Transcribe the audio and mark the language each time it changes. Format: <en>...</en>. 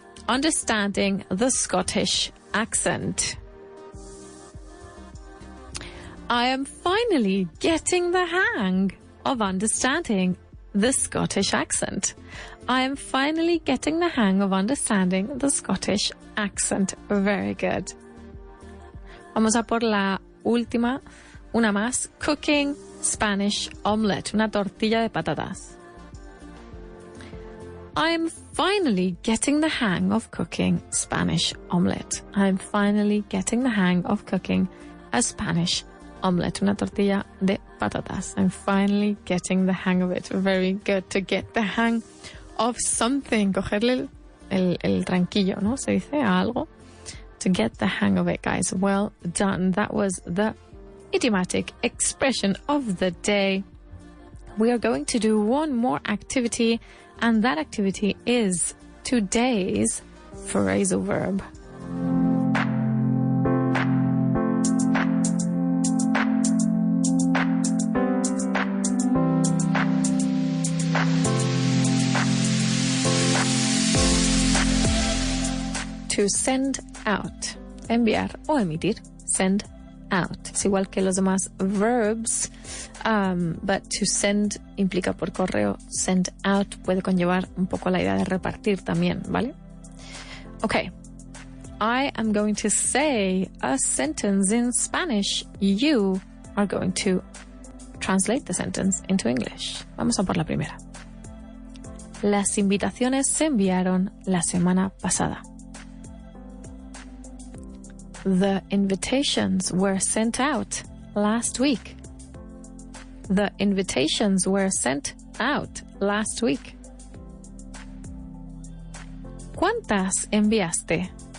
<en>Understanding the Scottish accent. I am finally getting the hang of understanding the Scottish accent. I am finally getting the hang of understanding the Scottish accent. Very good.</en> <es>Vamos a por la última, una más.</es> <en>Cooking Spanish omelette,</en> <es>una tortilla de patatas.</es> <en>I am finally getting the hang of cooking Spanish omelette. I am finally getting the hang of cooking a Spanish omelette,</en> <es>una tortilla de patatas.</es> <en>I'm finally getting the hang of it. Very good. To get the hang of something.</en> <es>Cogerle el tranquillo, ¿no? Se dice a algo.</es> <en>To get the hang of it, guys. Well done. That was the idiomatic expression of the day. We are going to do one more activity, and that activity is today's phrasal verb. To send out,</en> <es>enviar o emitir,</es> <en>send out.</en> <es>Es igual que los demás verbs,</es> <en>but to send</en> <es>implica por correo,</es> <en>send out</en> <es>puede conllevar un poco la idea de repartir también, ¿vale?</es> <en>Okay, I am going to say a sentence in Spanish. You are going to translate the sentence into English.</en> <es>Vamos a por la primera. Las invitaciones se enviaron la semana pasada.</es> <en>The invitations were sent out last week. The invitations were sent out last week.</en> <es>¿Cuántas enviaste?</es>